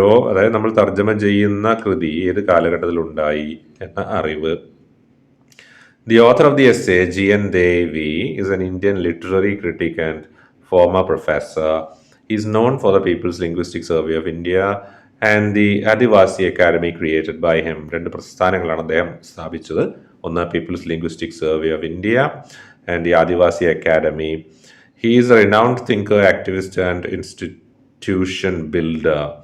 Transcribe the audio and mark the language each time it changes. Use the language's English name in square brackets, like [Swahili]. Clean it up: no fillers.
[Malayalam] അതായത് നമ്മൾ തർജ്ജമ ചെയ്യുന്ന കൃതി ഏത് കാലഘട്ടത്തിലുണ്ടായി എന്ന അറിവ്. [English] The author of the essay, G.N. Devi, is an Indian literary critic and former professor. He is known for the People's Linguistic Survey of India and the Adivasi Academy created by him. [Malayalam] രണ്ട് പ്രസ്ഥാനങ്ങളാണ് അദ്ദേഹം സ്ഥാപിച്ചത്. ഒന്ന് People's Linguistic Survey of India and the Adivasi Academy. [English] He is a renowned thinker, activist and institution builder.